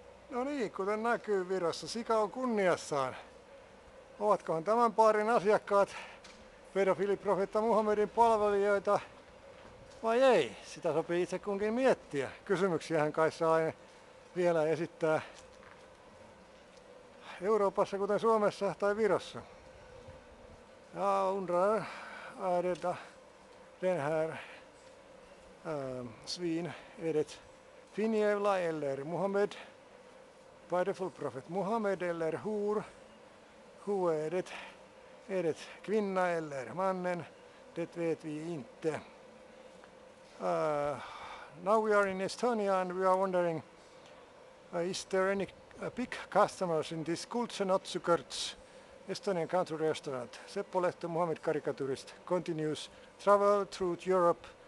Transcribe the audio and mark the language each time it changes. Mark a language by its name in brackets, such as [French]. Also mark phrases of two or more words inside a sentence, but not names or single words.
[Finnish] No niin, kuten näkyy Virossa, sika on kunniassaan. Ovatkohan tämän paarin asiakkaat pedofiiliprofeetta Muhammedin palvelijoita vai ei? Sitä sopii itse kunkin miettiä. Kysymyksiähän kai saa vielä esittää Euroopassa, kuten Suomessa tai Virossa. [Swedish] Jag undrar, är den här svin, är det Finjävla eller Muhammed? [English] Pedophile prophet Muhammed [Swedish] eller hor? Hur är det? Är det kvinna eller mannen? Det vet vi inte. [English] Now we are in Estonia and we are wondering, is there any big customers in this Kultsenotsukerts Estonian country restaurant? Seppo Lehto, Muhammed caricaturist, continues travel through Europe.